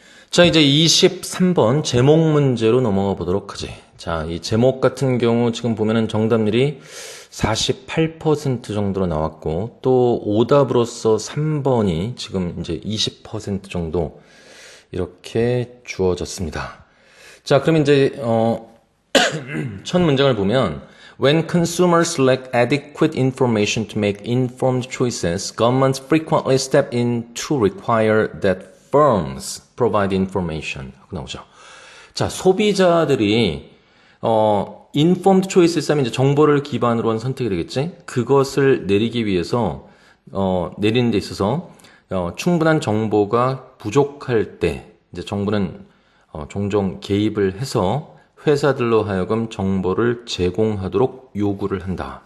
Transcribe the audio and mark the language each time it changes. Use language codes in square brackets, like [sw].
[ko] 자, 이제 23번 제목 문제로 넘어가 보도록 하지. 자, 이 제목 같은 경우 지금 보면은 정답률이 48% 정도로 나왔고, 또 오답으로서 3번이 지금 이제 20% 정도 이렇게 주어졌습니다. 자, 그럼 이제 첫 문장을 보면, [en] When consumers lack adequate information to make informed choices, governments frequently step in to require that firms provide information [ko] 하고 나오죠. 자, 소비자들이 [en] informed choices [ko] 하면 이제 정보를 기반으로 한 선택이 되겠지? 그것을 내리기 위해서 내리는 데 있어서 충분한 정보가 부족할 때 이제 정부는 종종 개입을 해서 회사들로 하여금 정보를 제공하도록 요구를 한다.